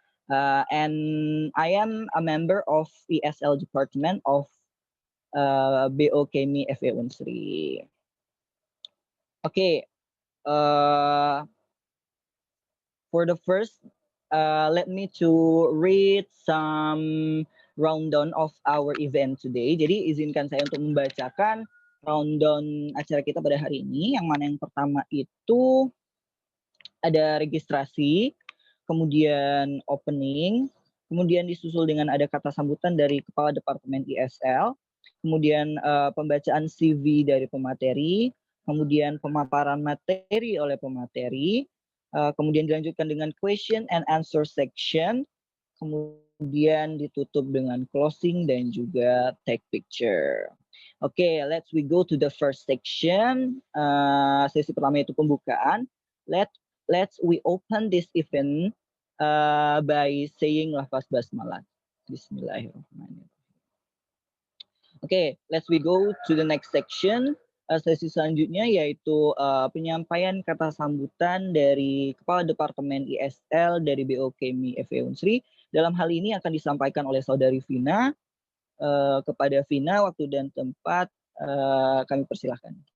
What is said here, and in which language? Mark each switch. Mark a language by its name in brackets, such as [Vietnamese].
[English] And I am a member of ESL department of BO Kemi FE Unsri. Okay, for the first, let me to read some rundown of our event today. [Indonesian] Jadi izinkan saya untuk membacakan rundown acara kita pada hari ini. Yang mana yang pertama itu ada registrasi, kemudian opening, kemudian disusul dengan ada kata sambutan dari Kepala Departemen ISL, kemudian pembacaan CV dari pemateri, kemudian pemaparan materi oleh pemateri, kemudian dilanjutkan dengan [English] question and answer section, [Indonesian] kemudian ditutup dengan closing dan juga [English] take picture. Oke, let's we go to the first section. [Indonesian] Sesi pertama itu pembukaan. [English] Let's we open this event by saying lafaz basmalah. [Arabic] Bismillahirrahmanirrahim. [English] Okay, let's we go to the next section. [Indonesian] Sesi selanjutnya yaitu penyampaian kata sambutan dari Kepala Departemen ISL dari BO Kemi FE Unsri. Dalam hal ini akan disampaikan oleh Saudari Vina. Kepada Vina, waktu dan tempat kami persilahkan.